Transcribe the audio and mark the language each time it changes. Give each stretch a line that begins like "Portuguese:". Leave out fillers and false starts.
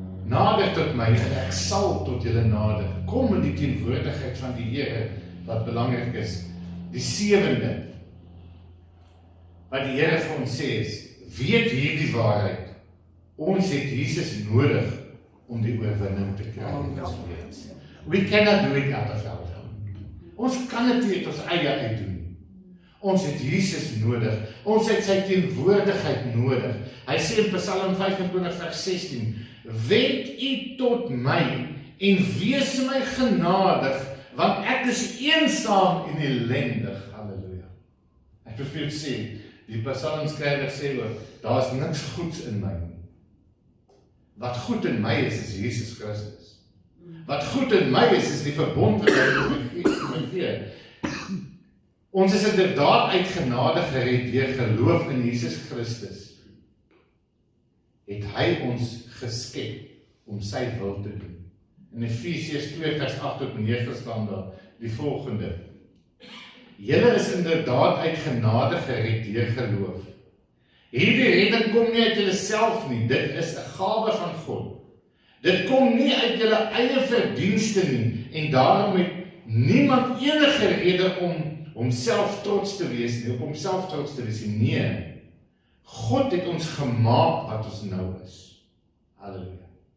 Afrikaans: Nader tot my, en ek sal tot julle nader. Kom in die teenwoordigheid van die Here, wat belangrik is. Die 7de, wat die Here vir ons sê is, weet hierdie waarheid. Ons het Jesus nodig, om die oorwinning te kry.
English: We cannot do it out of our own.
Afrikaans: Ons kan dit nie uit ons eie uitdoen. Ons het Jesus nodig. Ons het sy teenwoordigheid nodig. Hy sê in Psalm 25 vers 16, wend u tot my en wees my genadig, want ek is eensaam en ellendig. Halleluja. Ek wil vir julle sê, die psalmskrywer sê ook, daar is niks goeds in my nie. Wat goed in my is Jesus Christus. Wat goed in my is die verbond wat hy met my gee. Ons is inderdaad uit genade gered deur geloof in Jesus Christus. Het hy ons geskep om sy wil te doen. In Efesiërs 2 vers 8 tot 9 staan daar die volgende. Julle is inderdaad uit genade gered deur geloof. Hierdie redding kom nie uit julle self nie, dit is 'n gawe van God. Dit kom nie uit julle eie verdienste nie, en daarom het niemand enige rede om homself trots te wees nie, op homself trots te wees nie. Nee, God het ons gemaak wat ons nou is. Halleluja.